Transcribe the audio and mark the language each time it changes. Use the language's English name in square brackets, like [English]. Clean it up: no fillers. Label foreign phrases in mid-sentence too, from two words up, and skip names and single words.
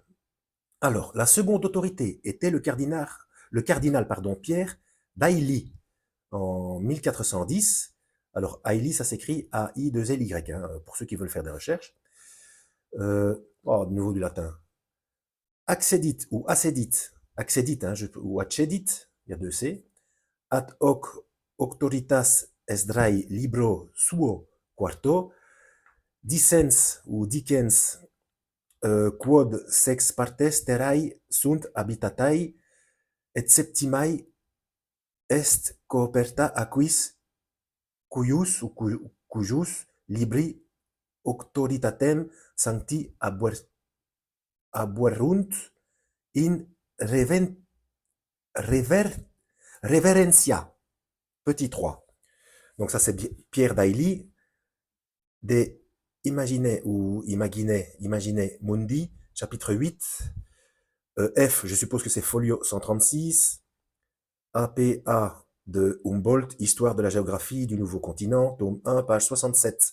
[French] Alors, la seconde autorité était le cardinal, Pierre d'Ailly, en 1410. Alors, Ailly, ça s'écrit A-I-2-L-Y, hein, pour ceux qui veulent faire des recherches. De nouveau du latin. Accedit ou accedit, hein, ou accedit, il y a 2 C. [Latin] Ad hoc auctoritas esdrai libro suo quarto. Dicens ou dicens quod sex partes terrae sunt habitatai et septimae est coperta aquis cujus libri auctoritatem sancti abuerunt in reverencia. [French] Petit 3. Donc ça c'est Pierre d'Ailly, des Imagine Mundi, chapitre 8. F, je suppose que c'est folio 136. APA de Humboldt, Histoire de la géographie du nouveau continent, tome 1, page 67.